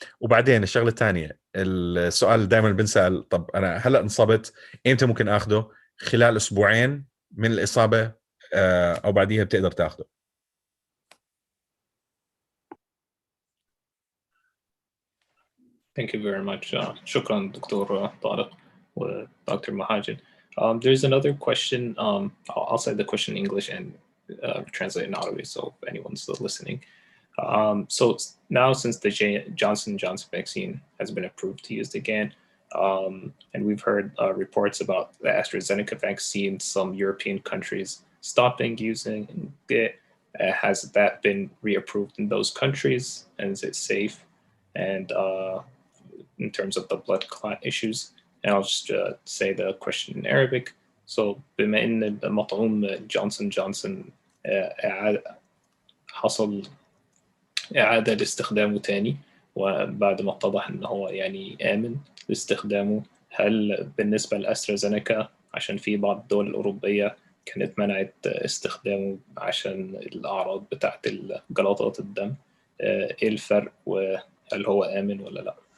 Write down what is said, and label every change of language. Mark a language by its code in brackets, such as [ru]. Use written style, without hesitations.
[ar] وبعدين الشغلة الثانية، السؤال دائما بنسأل، طب أنا هلأ انصبت، إمتى ممكن أخذه؟ خلال أسبوعين من الإصابة أو بعديها بتقدر تأخذه. [en] Thank you very much. [ar] شكرا دكتور طارق و Dr. Mahajan. [en] There's another question. I'll say the question in English and translate in Arabic, so if anyone's still listening. So now, since the Johnson & Johnson vaccine has been approved to use again, and we've heard reports about the AstraZeneca vaccine, some European countries stopping using it. Has that been reapproved in those countries, and is it safe? And in terms of the blood clot issues, and I'll just say the question in Arabic. [ar] So بما إن المطعوم جونسون جونسون حصل إعادة لاستخدامه تاني، وبعد ما اتضح إنه هو يعني آمن لاستخدامه، هل بالنسبة لأسترازينيكا، عشان في بعض الدول الأوروبية كانت منعت استخدامه عشان الأعراض بتاعت جلطات الدم، إيه الفرق وهل هو آمن ولا لا؟